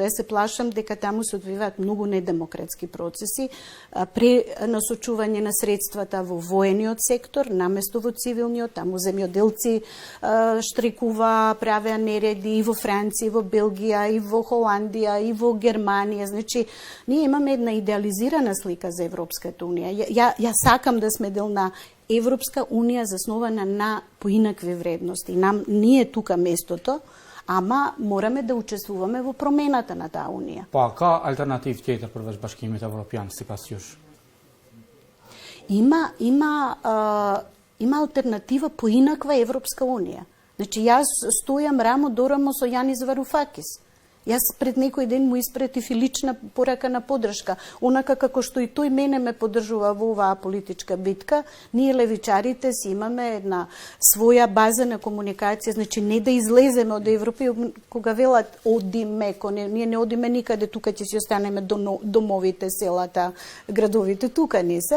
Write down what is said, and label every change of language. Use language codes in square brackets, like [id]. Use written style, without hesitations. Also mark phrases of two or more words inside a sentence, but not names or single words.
[mk] Јас се плашам дека таму се одвиваат многу недемократски процеси, пренасочување на средствата во воениот сектор, наместо во цивилниот, таму земјоделци штрекува, правеа нереди и во Франција, и во Белгија, и во Холандија, и во Германија. Значи, ние имаме една идеализирана слика за Европската унија. Ја сакам да сме дел на Европска унија заснована на поинакви вредности. Нам ние тука местото, ама мораме да учествуваме во промената на таа унија. [sq] Pa ka alternativë tjetër përveç Bashkimit Evropian sipas jush? [mk] Има алтернатива поинаква Европска унија. Значи, јас стојам рамо до рамо со Јанис Варуфакис. Јас пред некој ден му испратив и лична порака на поддршка. Онака како што и тој мене ме поддржува во оваа политичка битка, ние левичарите си имаме една своја база на комуникација, значи не да излеземе од Европа, кога велат одиме, ние не одиме никаде, тука ќе си останеме домовите, селата, градовите, тука не се.